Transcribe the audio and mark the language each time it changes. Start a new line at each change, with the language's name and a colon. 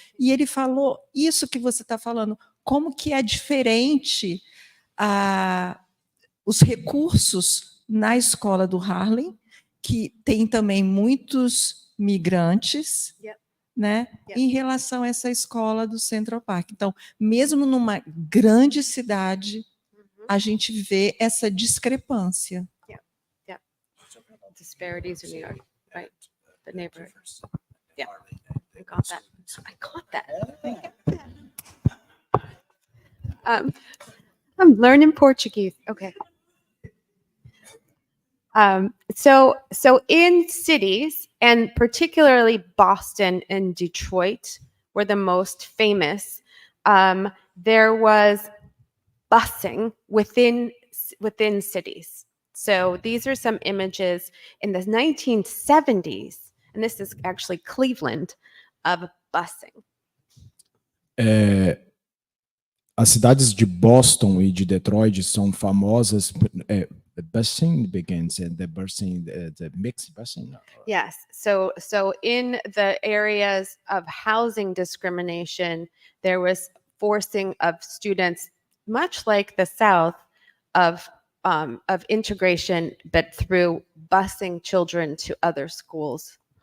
Portuguese: E ele falou isso que você está falando, como que é diferente os recursos na escola do Harlem, que tem também muitos migrantes, né, em relação a essa escola do Central Park. Então, mesmo numa grande cidade, a gente vê essa discrepância.
English: Disparities in New York, right? The neighborhood. Yeah, I got that. I'm learning Portuguese. Okay. So in cities, and particularly Boston and Detroit were the most famous, there was busing within cities. So these are some images in the 1970s, and this is actually Cleveland, of busing.
Portuguese: As cidades de Boston e de Detroit são famosas.
English: Busing begins and the busing, the mixed busing. Yes. So in the areas of housing discrimination, there was forcing of students, much like the South, of integration, but through busing children to other schools.